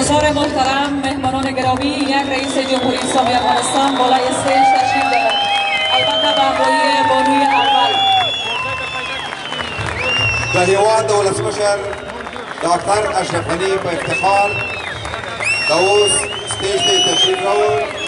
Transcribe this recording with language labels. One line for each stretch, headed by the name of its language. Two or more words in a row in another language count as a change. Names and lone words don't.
Persian: محترم، مهمانان گرامی، یک رئیس جمهوری اسلامی افغانستان بالای استیج تشریف دارد. البته به همراهی بانوی اول.
Pashto: د هیواد د ولسمشر ډاکټر اشرف غني په افتخار د اوس سټیج ته تشریف راوړ.